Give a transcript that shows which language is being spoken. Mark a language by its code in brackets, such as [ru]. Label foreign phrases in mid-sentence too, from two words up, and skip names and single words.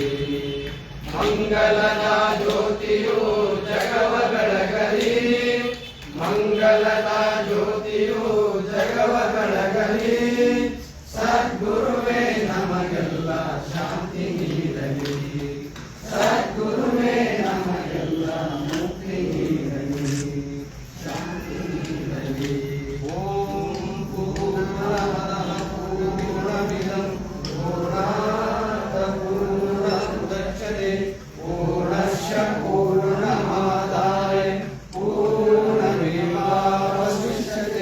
[kn] ಮಂಗಲದ ಜ್ಯೋತಿಯು ಜಗವ ಬೆಳಗಲಿ, ಮಂಗಲದ ಜ್ಯೋತಿಯು ಜಗವ ಬೆಳಗಲಿ. ಸದ್ಗುರುವೇ ನಮಗೆಲ್ಲ ಶಾಂತಿ ನೀಡಲಿ, ಸದ್ಗುರುವೇ ನಮಗೆಲ್ಲ ಮುಕ್ತಿ ನೀಡಲಿ, ಶಾಂತಿ ನೀಡಲಿ. [sa] ಓಂ ಪೂರ್ಣಮದಃ ಪೂರ್ಣಮಿದಂ ಪೂರ್ಣಾತ್ ಪೂರ್ಣಮುದಚ್ಯತೆ ಪೂರ್ಣಸ್ಯ ಪೂರ್ಣಮಾದಾಯ ಪೂರ್ಣಮೇವಾವಶಿಷ್ಯತೆ.